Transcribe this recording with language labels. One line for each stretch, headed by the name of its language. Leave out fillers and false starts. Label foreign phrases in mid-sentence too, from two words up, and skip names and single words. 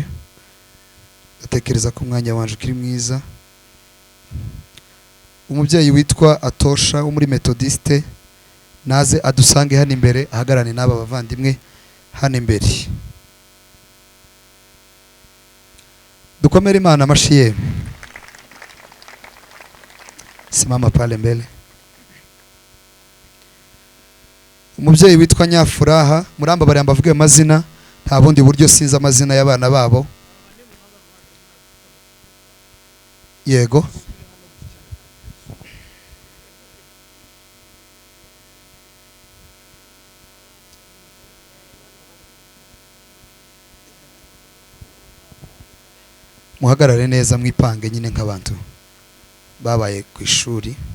Kinyarwanda: Ndatekereza ko umwanya wanje ukiri mwiza. Umubyeyi witwa Atosha wo muri Methodiste naze adusange hano imbere, ahagarane n'aba bavandimwe hano imbere. Dukomere Imana amashyi.
Swahili: Simama pale mbele.
Kinyarwanda: Umubyeyi witwa Nyafuraha, murambabare mbavuge amazina, nta bundi buryo sinzi amazina y'abana babo. Yego. Muhagarare neza mwipange nyine nk'abantu babaye ku ishuri.